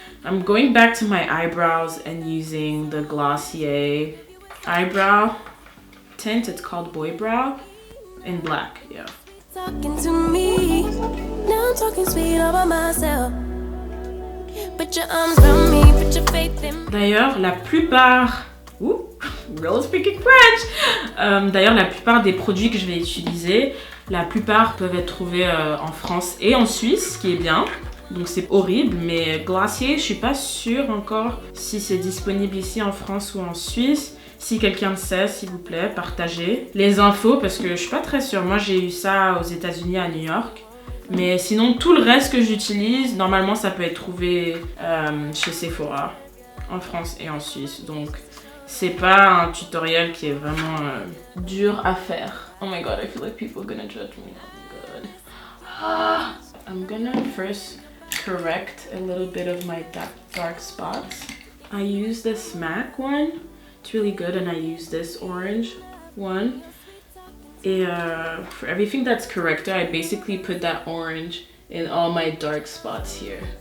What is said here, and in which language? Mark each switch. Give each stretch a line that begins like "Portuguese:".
English: I'm going back to my eyebrows and using the Glossy eyebrow tint. It's called Boy Brow in black, yeah. Talking to me, now I'm talking sweet over myself. Put your arms around me, put your faith in me.
French: D'ailleurs, la plupart... Ouh,
English: girl speaking French!
French: D'ailleurs, la plupart des produits que je vais utiliser, la plupart peuvent être trouvés en France et en Suisse, ce qui est bien. Donc c'est horrible, mais Glossy, je suis pas sûre encore si c'est disponible ici en France ou en Suisse. Si quelqu'un le sait, s'il vous plaît, partagez les infos parce que je suis pas très sûre. Moi, j'ai eu ça aux États-Unis, à New York. Mais sinon, tout le reste que j'utilise, normalement, ça peut être trouvé chez Sephora, en France et en Suisse. Donc, c'est pas un tutoriel qui est vraiment dur à faire.
English: Oh my god, I feel like people are gonna judge me. Oh my god. I'm gonna first correct a little bit of my dark spots. I use this MAC one. It's really good, and I use this orange one. And for everything that's corrected, I basically put that orange in all my dark spots here.